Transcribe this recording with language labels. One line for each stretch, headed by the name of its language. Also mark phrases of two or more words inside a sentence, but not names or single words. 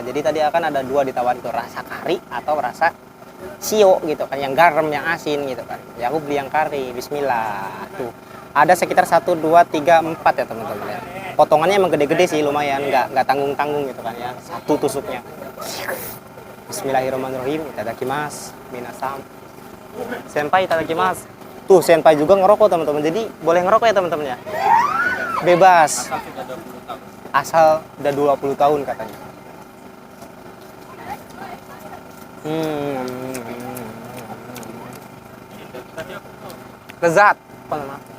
Indonesian: Jadi tadi akan ada 2 ditawarin tuh, rasa kari atau rasa shio gitu kan, yang garam, yang asin gitu kan. Ya aku beli yang kari. Bismillah. Tuh. Ada sekitar 1 2 3 4 ya teman-teman ya. Potongannya emang gede-gede sih, lumayan, nggak tanggung-tanggung gitu kan ya. Satu tusuknya.
Arabic: Bismillahirrahmanirrahim.
Japanese: Itadakimasu. Minasam. Senpai itadakimasu.
Indonesian: Tuh senpai juga ngerokok teman-teman. Jadi boleh ngerokok ya teman-teman ya. Bebas. Asal udah 20 tahun katanya. Lezat. Apa nama?